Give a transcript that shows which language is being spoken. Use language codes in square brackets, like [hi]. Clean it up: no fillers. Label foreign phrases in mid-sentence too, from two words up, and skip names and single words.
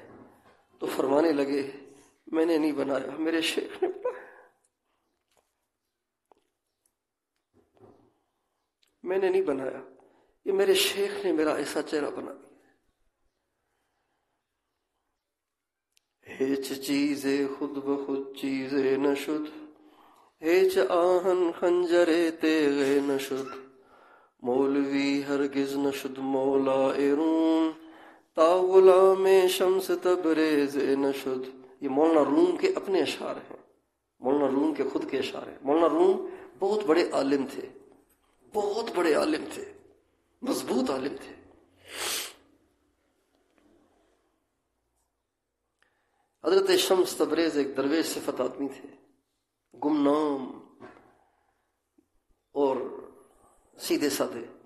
[ur] تو فرمانے لگے میں نے نہیں بنایا، میرے شیخ نے بنایا، میں نے نہیں بنایا، یہ میرے شیخ نے میرا ایسا چہرہ بنا دیا۔ [fa] ہیچ چیزے خود بخود چیزے نشد، ہیچ آہن خنجرے تیغے نشد۔ مولوی ہرگز نشد مولا روم، تا غلام شمس تبریز نشد۔ [ur] یہ مولانا روم کے اپنے اشعار ہیں، مولانا روم کے خود کے اشعار ہیں۔ مولانا روم بہت بڑے عالم تھے، بہت بڑے عالم تھے، مضبوط عالم تھے۔ حضرت شمس تبریز ایک درویش صفت آدمی تھے، گمنام اور سیدھے سادے۔